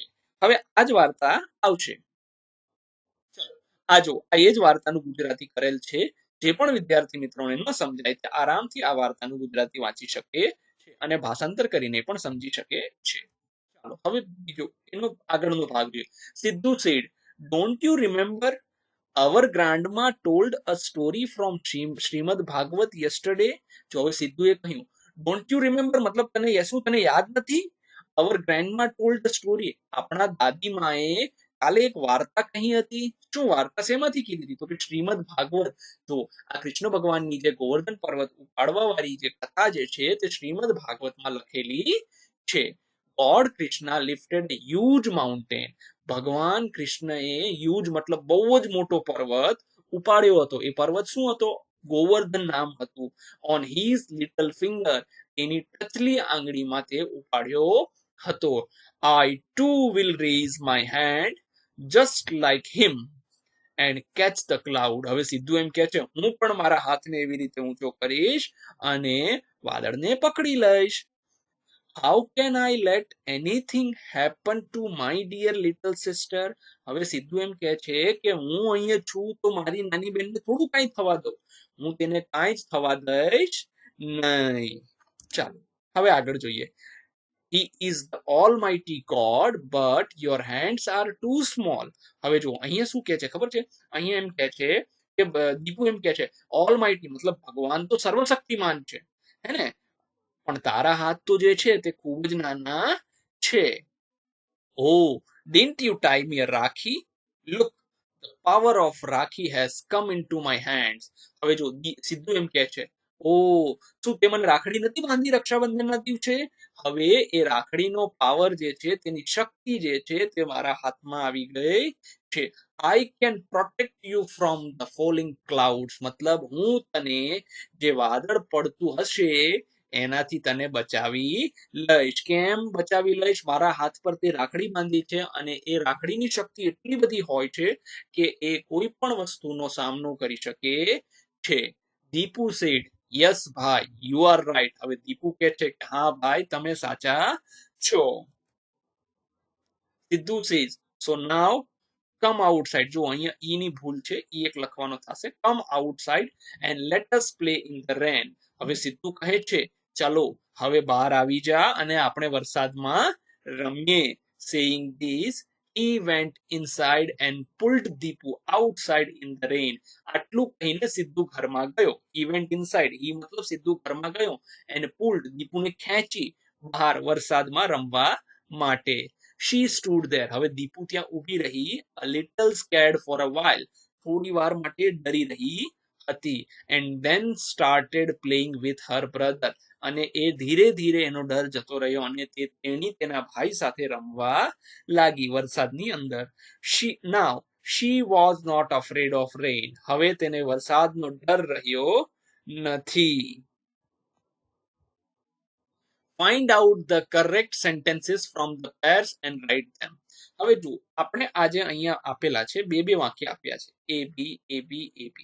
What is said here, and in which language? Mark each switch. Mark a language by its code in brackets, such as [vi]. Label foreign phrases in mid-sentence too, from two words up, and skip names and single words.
[gu] હવે આ જ વાર્તા આવશે. આ જો આ એ જ વાર્તાનું ગુજરાતી કરેલ છે. જે પણ વિદ્યાર્થી મિત્રોને ન સમજાય તે આરામથી આ વાર્તાનું ગુજરાતી વાંચી શકે છે અને ભાષાંતર કરીને પણ સમજી શકે છે. ચાલો હવે બીજો એનો આગળનો ભાગ જોઈએ. [en] સિદ્ધુ said, don't you remember our grandma told a story from શ્રીમદ ભાગવત yesterday. [gu] જો હવે સિદ્ધુએ કહ્યું [en] don't you remember [gu] મતલબ તને યાદ નથી? [en] our grandma told the story. [gu] આપણા દાદીમાએ કાલે એક વાર્તા કહી હતી. શું વાર્તા શેમાંથી કીધી હતી? તો કે શ્રીમદ ભાગવત. તો આ કૃષ્ણ ભગવાનની જે ગોવર્ધન પર્વત ઉપાડવા વાળી જે કથા જે છે તે શ્રીમદ ભાગવતમાં લખેલી છે. [en] God Krishna lifted huge mountain. [gu] ભગવાન કૃષ્ણએ હ્યુજ મતલબ બહુ જ મોટો પર્વત ઉપાડ્યો હતો. એ પર્વત શું હતો? ગોવર્ધન નામ હતું. [en] on his little finger, [gu] એની ટચલી આંગળીમાં તે ઉપાડ્યો હતો. [en] I too will raise my hand just like him and catch the cloud. [gu] હવે સીધું એમ કે છે હું પણ મારા હાથને એવી રીતે ઊંચો કરીશ અને વાદળને પકડી લઈશ. [en] How can I let anything happen to my dear little sister? [gu] હવે સીધું એમ કે છે કે હું અહીંયા છું તો મારી નાની બેનને થોડું કાંઈ થવા દઉં. હું તેને કાંઈ જ થવા દઈશ નહીં. ચાલો હવે આગળ જોઈએ. [en] He is the almighty God, but your hands are too small. [gu] હવે જો અહીંયા શું કહે છે ખબર છે? અહીંયા એમ કહે છે કે દીપુ એમ કહે છે almighty મતલબ ભગવાન તો સર્વશક્તિમાન છે, હે ને? પણ તારા હાથ તો જે છે તે ખૂબ જ નાના છે. [en] Oh, didn't you tie me a Rakhi? Look, the power of Rakhi has come into my hands. [gu] હવે જો સીધું એમ કહે છે ઓ શું તે મને રાખડી નથી બાંધી રક્ષાબંધનના દિવસે? હવે એ રાખડીનો પાવર જે છે તેની શક્તિ જે છે તે મારા હાથમાં આવી ગઈ છે. [en] I can protect you from the falling clouds. [gu] મતલબ હું તને જે વાદળ પડતું હશે એનાથી તને બચાવી લઈશ. કેમ બચાવી લઈશ? મારા હાથ પર તે રાખડી બાંધી છે અને એ રાખડીની શક્તિ એટલી બધી હોય છે કે એ કોઈ પણ વસ્તુનો સામનો કરી શકે છે. [en] Deepu said yes ભાઈ you are right. [gu] હવે દીપુ કહે છે કે હા ભાઈ તમે સાચા છો. [en] Siddhu says so now come outside. [gu] જો અહીંયા ઈ ની ભૂલ છે, ઈ એક લખવાનો થશે. [en] come outside and let us play in the rain. [gu] હવે સિદ્ધુ કહે છે ચાલો હવે બહાર આવી જા અને આપણે વરસાદમાં રમીએ. [en] saying this he went inside and pulled Deepu outside in the rain. [gu] આટલું કહીને સિદ્ધુ ઘરમાં ગયો. [en] he went inside, he [gu] મતલબ સિદ્ધુ ઘરમાં ગયો [en] and pulled [gu] દીપુને ખેંચી બહાર વરસાદમાં રમવા માટે. [en] She stood there. [gu] હવે દીપુ ત્યાં ઊભી રહી. [en] a little scared for a while. [gu] થોડી વાર માટે ડરી રહી હતી. [en] and then started playing with her brother. [gu] અને એ ધીરે ધીરે એનો ડર જતો રહ્યો અને તેણી તેના ભાઈ સાથે રમવા લાગી વરસાદની અંદર. [en] she was not afraid of rain. [gu] હવે તેને વરસાદનો ડર રહ્યો નથી. [en] Find out the correct sentences from the pairs and write them. [gu] હવે જો આપણે આજે અહીંયા આપેલા છે બે વાક્ય આપ્યા છે a b a b a b.